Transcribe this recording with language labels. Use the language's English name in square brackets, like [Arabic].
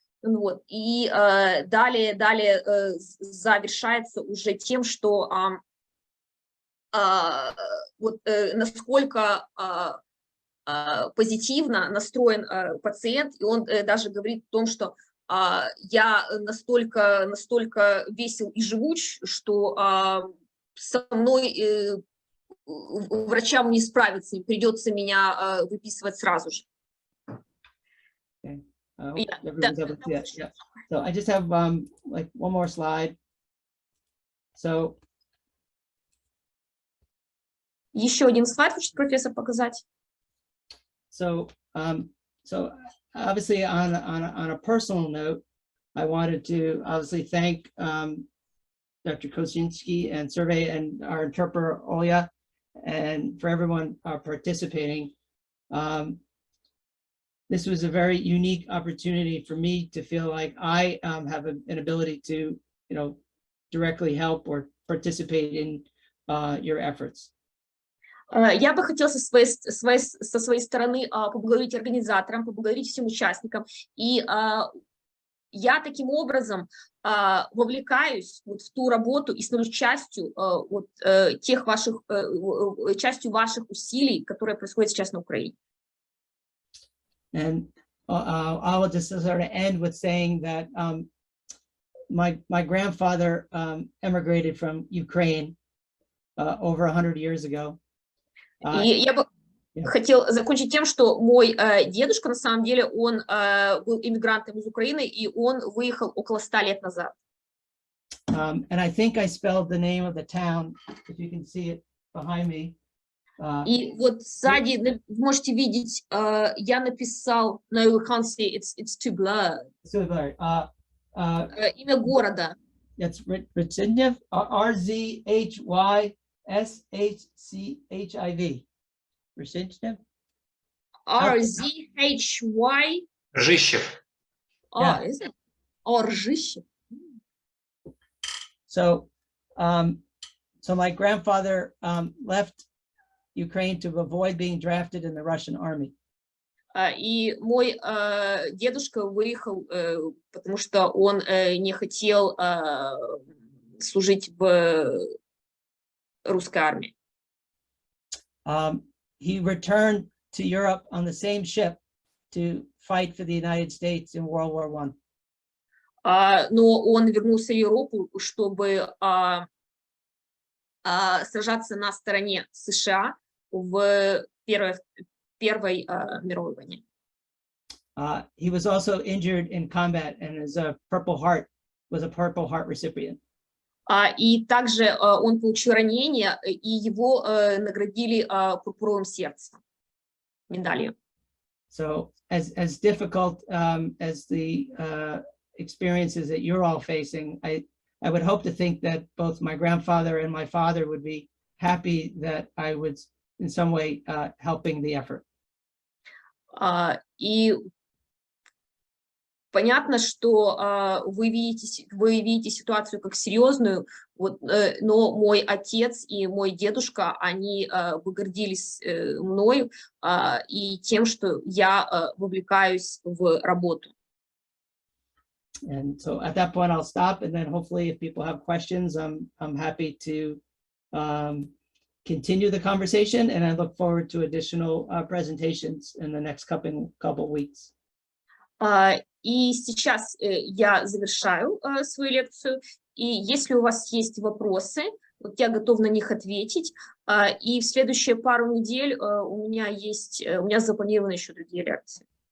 [Russian] Вот, и далее завершается уже тем, что насколько позитивно настроен пациент, и он даже говорит о том, что я настолько весел и живуч, что со мной врачам не справиться, им придется меня выписывать сразу же. [English] Okay. Yeah. So I just have like one more slide. So [Russian] Еще один слайд хочет профессор показать. [English] So obviously on a personal note, I wanted to obviously thank Dr. Kosinski and Survey and our interpreter Olya, and for everyone participating. This was a very unique opportunity for me to feel like I have an ability to, directly help or participate in your efforts. [Russian] Я бы хотела со своей стороны поблагодарить организаторам, поблагодарить всем участникам. И я таким образом вовлекаюсь вот в ту работу и становлюсь частью частью ваших усилий, которые происходят сейчас на Украине. [English] And I will just sort of end with saying that my grandfather emigrated from Ukraine over 100 years ago. [Russian] И я бы хотел закончить тем, что мой дедушка, на самом деле, он был иммигрантом из Украины, и он выехал около 100 лет назад. [English] And I think I spelled the name of the town, if you can see it behind me. [Russian] И вот сзади вы можете видеть, я написал, [English] no, you can't see, it's too blurred. [Russian] Имя города. [English] It's Rhyshchiv, R-Z-H-Y-S-H-C-H-I-V. Rhyshchiv? R-Z-H-Y? [Russian] Ржищев. [English] Oh, is it? Oh, Rhyshchiv. So my grandfather left Ukraine to avoid being drafted in the Russian army. [Russian] И мой дедушка выехал, потому что он не хотел служить в русской армии. [English] He returned to Europe on the same ship to fight for the United States in World War I. [Russian] Но он вернулся в Европу, чтобы сражаться на стороне США в Первой мировой войне. [English] He was also injured in combat and was a Purple Heart recipient. [Russian] И также он получил ранение, и его наградили пурпуровым сердцем, медалью. [English] So as difficult as the experiences that you're all facing, I would hope to think that both my grandfather and my father would be happy that I was in some way helping the effort. [Russian] И понятно, что вы видите ситуацию как серьезную, вот, но мой отец и мой дедушка, они бы гордились мною и тем, что я вовлекаюсь в работу. [English] And so at that point I'll stop, and then hopefully if people have questions, I'm happy to continue the conversation, and I look forward to additional presentations in the next couple weeks. [Russian] И сейчас я завершаю свою лекцию, и если у вас есть вопросы, вот я готова на них ответить, и в следующие пару недель у меня запланированы еще другие лекции.